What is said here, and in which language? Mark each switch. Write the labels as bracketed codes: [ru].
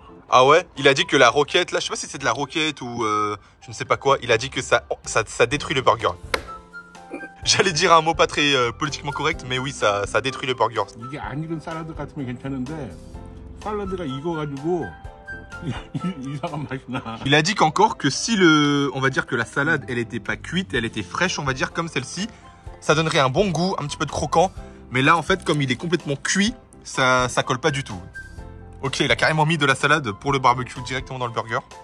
[fr] Ah ouais, il a dit que la roquette, là, je sais pas si c'est de la roquette ou je ne sais pas quoi, il a dit que ça détruit le burger. J'allais dire un mot pas très politiquement correct, mais oui, ça détruit le burger. [ko] 이게 안 익은 샐러드 같으면 괜찮은데 샐러드가 익어가지고 이상한 맛이 나. [fr] Il a dit qu'encore que si on va dire que la salade, elle était pas cuite, elle était fraîche, on va dire comme celle-ci, ça donnerait un bon goût, un petit peu de croquant. Mais là, en fait, comme il est complètement cuit, ça colle pas du tout. Ok, il a carrément mis de la salade pour le barbecue directement dans le burger.